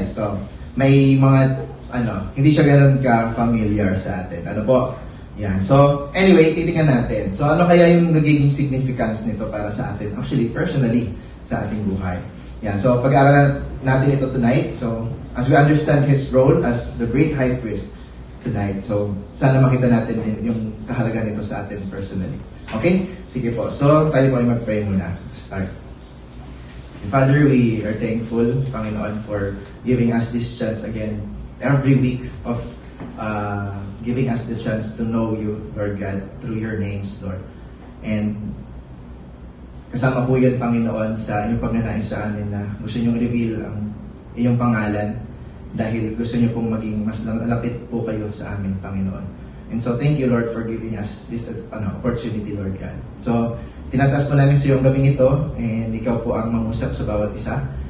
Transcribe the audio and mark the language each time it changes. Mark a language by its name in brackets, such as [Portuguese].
[Filipino] So may mga hindi siya ganoon ka-familiar sa atin. Yan. So, anyway, titingnan natin. So, ano kaya yung nagiging significance nito para sa atin? [English] Actually, personally, [Filipino] sa ating buhay. Yan. So, pag-aaralan natin ito tonight. [English] So, as we understand His role as the Great High Priest tonight. [Filipino] So, sana makita natin din yung kahalaga nito sa atin personally. Okay? Sige po. So, tayo po ay mag-pray muna. [English] Start. Father, we are thankful, Panginoon, for giving us this chance again every week of giving us the chance to know You, Lord God, through Your names, Lord. [Filipino] And kasama po yan, Panginoon, sa inyong pagnanais sa amin na gusto niyong reveal ang iyong pangalan dahil gusto niyo pong maging mas lapit po kayo sa amin, Panginoon. [English] And so, thank You, Lord, for giving us this opportunity, Lord God. [Filipino] So, tinataas po namin sa iyong gabing ito, and Ikaw po ang mangusap sa bawat isa.